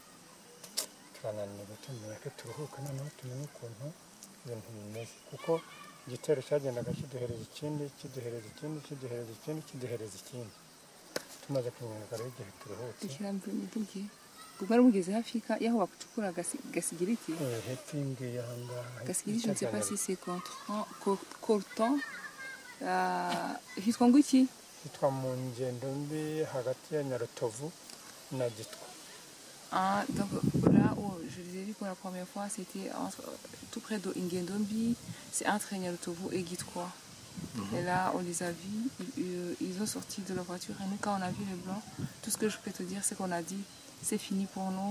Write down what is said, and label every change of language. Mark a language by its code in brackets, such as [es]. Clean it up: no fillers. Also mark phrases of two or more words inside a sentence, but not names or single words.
[rn] tumureke turuhuka noneho tumenye ukuntu ibintu bimeze kuko igitero cyagendaga kiduhereza ikindi kiduhereza ikindi kiduhereza ikindi kiduhereza ikindi tumaze kumenyera igihe turuhutse [fr] Vous avez [rn] hafi y'aho bacukura gasigiriti? Gasigiriti, [fr] je ne sais pas si c'est Coltan. [rn] Hitwa ngwiki? Hitwa mu ngendo mbi hagati ya Nyarutovu na Gitwa. [fr] Donc là où je les ai vus pour la première fois, c'était tout près de Ingendombi, c'est entre Nyarutovu et Gitwa. Et là, on les a vus, ils ont sorti de la voiture. Et nous, quand on a vu les blancs, tout ce que je peux te dire, c'est qu'on a dit c'est fini pour nous.